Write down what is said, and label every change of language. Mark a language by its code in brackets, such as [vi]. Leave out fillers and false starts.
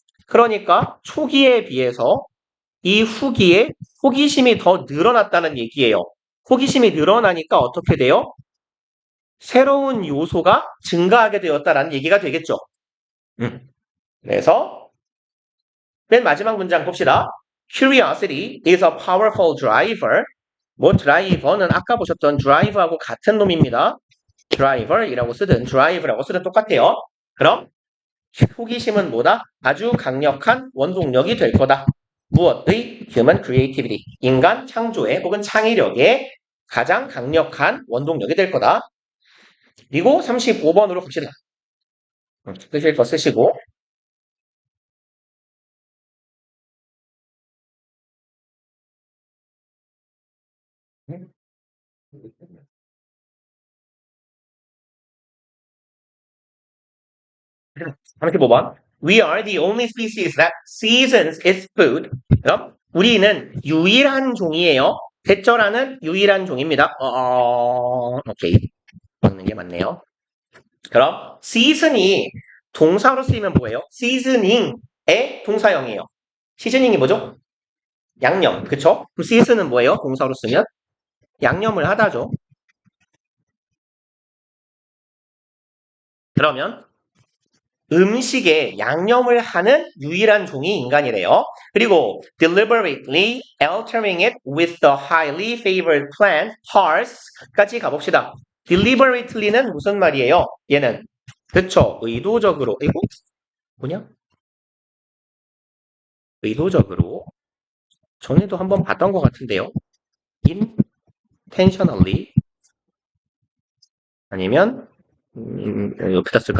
[ko] 그러니까 초기에 비해서 이 후기에 호기심이 더 늘어났다는 얘기예요. 호기심이 늘어나니까 어떻게 돼요? 새로운 요소가 증가하게 되었다라는 얘기가 되겠죠. 그래서 맨 마지막 문장 봅시다. [en] Curiosity is a powerful driver. [ko] 드라이버는 아까 보셨던 드라이브하고 같은 놈입니다. 드라이버이라고 쓰든 드라이브라고 쓰든 똑같아요. 그럼 호기심은 뭐다? 아주 강력한 원동력이 될 거다. 무엇의? [en] Human creativity. [ko] 인간 창조의 혹은 창의력의 가장 강력한 원동력이 될 거다. 그리고 35번으로 봅시다. 쓰실 거 쓰시고. 음. 35번. [en] We are the only species that seasons its food. [ko] 그럼 우리는 유일한 종이에요. 대절하는 유일한 종입니다. 오케이. 먹는 게 맞네요. 그럼 season이 동사로 쓰이면 뭐예요? seasoning의 동사형이에요. 시즈닝이 뭐죠? 양념. 그쵸? 그럼 season은 뭐예요? 동사로 쓰면? 양념을 하다죠. 그러면 음식에 양념을 하는 유일한 종이 인간이래요. 그리고 [en] deliberately altering it with the highly favored plant parts까지 [ko] 가봅시다. deliberately는 무슨 말이에요? 얘는 그쵸? 의도적으로. 이거 뭐냐? 의도적으로. 전에도 한번 봤던 것 같은데요. intentionally 아니면 여기다 쓸까?